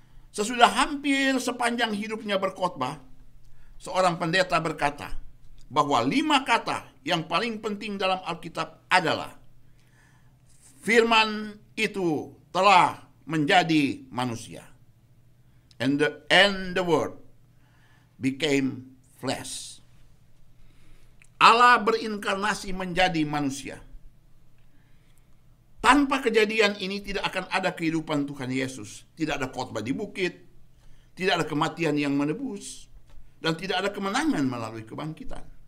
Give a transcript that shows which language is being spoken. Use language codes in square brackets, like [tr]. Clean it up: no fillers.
[id] Sesudah hampir sepanjang hidupnya berkhotbah, seorang pendeta berkata bahwa 5 kata yang paling penting dalam Alkitab adalah firman itu telah menjadi manusia. [en] And the word became flesh. [id] Allah berinkarnasi menjadi manusia. Tanpa kejadian ini tidak akan ada kehidupan Tuhan Yesus. Tidak ada khotbah di bukit, tidak ada kematian yang menebus, dan tidak ada kemenangan melalui kebangkitan.